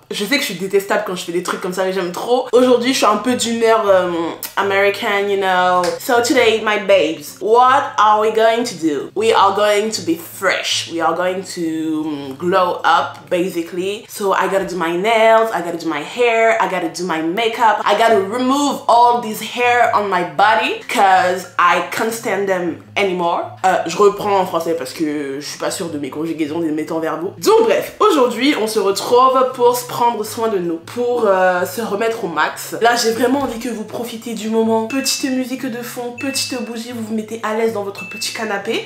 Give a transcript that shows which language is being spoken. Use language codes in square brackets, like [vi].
[fr] Je sais que je suis détestable quand je fais des trucs comme ça, mais j'aime trop. Aujourd'hui, je suis un peu d'humeur American, [en] you know. So today, my babes, what are we going to do? We are going to be fresh. We are going to glow up, basically. So I gotta do my nails, I gotta do my hair, I gotta do my makeup. I gotta remove all this hair on my body because I can't stand them anymore. [fr] Je reprends en français parce que je suis pas sûre de mes conjugaisons, de mes temps verbaux. Donc bref, aujourd'hui, on se retrouve pour se prendre soin de nous, pour se remettre au max. Là, j'ai vraiment envie que vous profitez du moment. Petite musique de fond, petite bougie, vous vous mettez à l'aise dans votre petit canapé.